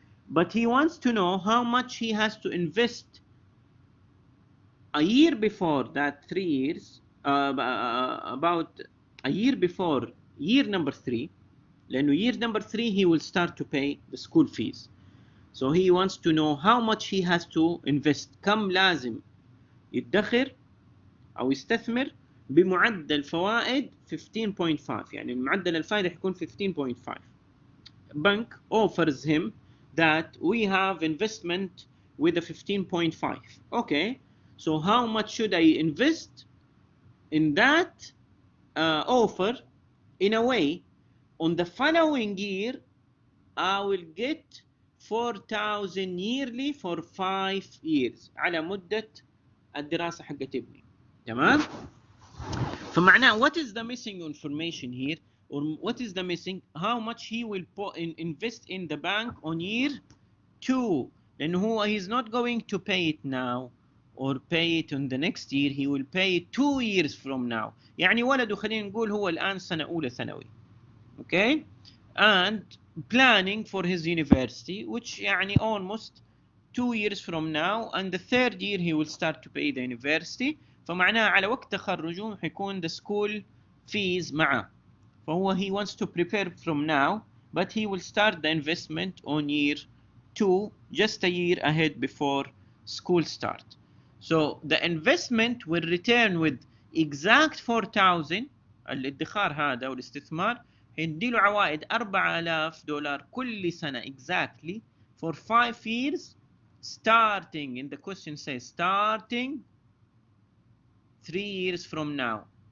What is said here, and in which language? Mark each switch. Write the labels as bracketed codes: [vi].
[en] But he wants to know how much he has to invest a year before that 3 years, about a year before year number 3, لأنه year number 3 he will start to pay the school fees. So he wants to know how much he has to invest. [ar] كم لازم يدخر أو يستثمر بمعدل فوائد 15.5. يعني معدل الفائدة يكون 15.5. [en] Bank offers him that we have investment with a 15.5. Okay, So how much should I invest in that offer? In a way, on the following year, I will get 4,000 yearly for 5 years [ar] على مدة الدراسة حقت ابني. تمام؟ فمعناه [en] what is the missing information here, or what is the missing, how much he will invest in the bank on year 2, [ar] لأنه هو [en] he's not going to pay it now or pay it on the next year, he will pay it 2 years from now. [ar] يعني ولده خلينا نقول هو الآن سنة أولى ثانوي. [en] Okay, and planning for his university, which يعني almost 2 years from now, and the third year he will start to pay the university. [ar] فمعناه على وقت تخرجه حيكون [en] the school fees [ar] معه. [en] فهو he wants to prepare from now, but he will start the investment on year 2, just a year ahead before school start. So the investment will return with exact 4,000. [ar] الادخار هذا والاستثمار هيديله عوائد $4,000 كل سنة [en] exactly for 5 years, starting, in the question says starting 3 years from now.